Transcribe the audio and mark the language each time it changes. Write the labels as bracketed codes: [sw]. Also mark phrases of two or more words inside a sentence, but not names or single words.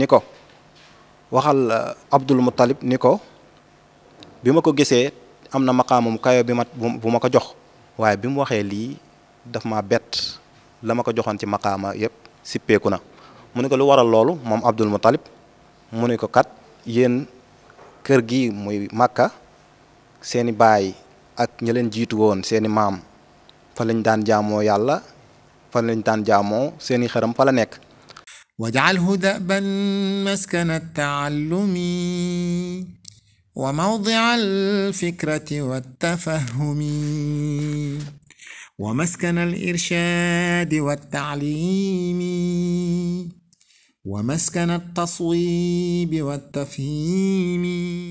[wo] ko waxal Abdul Muttalib ni ko bi ma ko gisee am na maqaamum kayo bi bu ma ko jox waaye bi mu waxee lii daf ma bett la ma ko joxoon ci maqaama yëpp sippeeku na mu ni ko lu waral loolu moom Abdul Muttalib mu ni ko kat yéen kër gi muy Makka seeni baay ak ñi leen jiitu woon seeni maam fa lañ daan jaamoo yàlla fa lañ daan jaamoo seeni xaram fa la nekk [ar] واجعله دأبا مسكن التعلم وموضع الفكرة والتفهم ومسكن الإرشاد والتعليم ومسكن التصويب والتفهيم